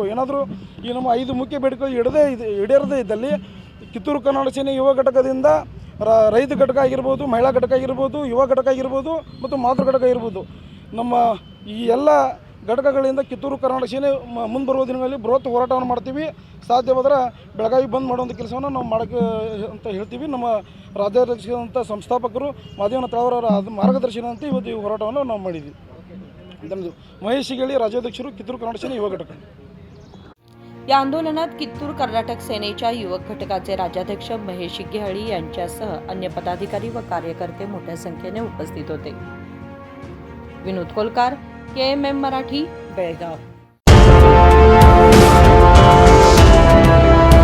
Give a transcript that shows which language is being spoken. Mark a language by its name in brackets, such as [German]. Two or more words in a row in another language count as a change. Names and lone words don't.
[Kannada] ಏನಾದರೂ ಈ ನಮ್ಮ 5 ಮುಖ್ಯ ಬೇಡಿಕೆಗಳು ಈಡೇರದೇ ಇದ್ದಲ್ಲಿ ಕಿತ್ತೂರು ಕನ್ನಡ ಸೇನೆ ಯುವ ಘಟಕದಿಂದ ರೈತ ಘಟಕ ಆಗಿರ್ಬೋದು, ಮಹಿಳಾ ಘಟಕ ಆಗಿರ್ಬೋದು, ಯುವ ಘಟಕ ಆಗಿರ್ಬೋದು ಮತ್ತು ಮಾತೃ ಘಟಕ ಇರ್ಬೋದು, ನಮ್ಮ ಈ ಎಲ್ಲ ಘಟಕಗಳಿಂದ ಕಿತ್ತೂರು ಕರ್ನಾಟಕ ಸೇನೆ ಮುಂಬರುವ ದಿನಗಳಲ್ಲಿ ಬೃಹತ್ ಹೋರಾಟವನ್ನು ಮಾಡ್ತೀವಿ। ಸಾಧ್ಯವಾದರೆ ಬೆಳಗಾವಿ ಬಂದ್ ಮಾಡುವಂಥ ಕೆಲಸವನ್ನು ನಾವು ಮಾಡೋಕ್ಕೆ ಅಂತ ಹೇಳ್ತೀವಿ। ನಮ್ಮ ರಾಜ್ಯಾಧ್ಯಕ್ಷರಂಥ ಸಂಸ್ಥಾಪಕರು ಮಾದೇವನ ತಾಳವರ ಮಾರ್ಗದರ್ಶನದಂತೆ ಇವತ್ತು ಈ ಹೋರಾಟವನ್ನು ನಾವು ಮಾಡಿದ್ವಿ। ಮಹೇಶ ಶಿಗೇಳಿ ರಾಜ್ಯಾಧ್ಯಕ್ಷರು ಕಿತ್ತೂರ ಕರ್ನಾಟಕ ಸೇನೆ ಯುವಕ ಘಟಕ। [Marathi] या आंदोलनात कित्तूर कर्नाटक सेनेच्या युवक घटकाचे राज्याध्यक्ष महेश शिगेळी यांच्यासह अन्य पदाधिकारी व कार्यकर्ते मोठ्या संख्येने उपस्थित होते। विनोद कोलकार, KMM मराठी, बेळगाव।